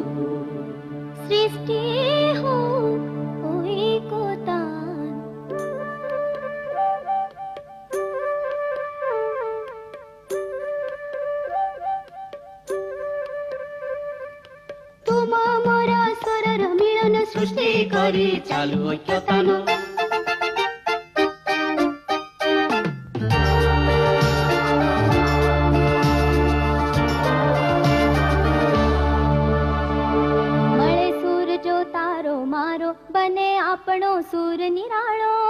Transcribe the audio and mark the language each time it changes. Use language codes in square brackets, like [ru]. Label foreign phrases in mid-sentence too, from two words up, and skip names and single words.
[bn] সৃষ্টি হোক ওই কোতান। তোমা মোরা স্বরর মিলন সৃষ্টি করি চালু ঐক্যতান। [gu] મળે સૂર જો તારો મારો, બને આપણો સૂર નિરાળો।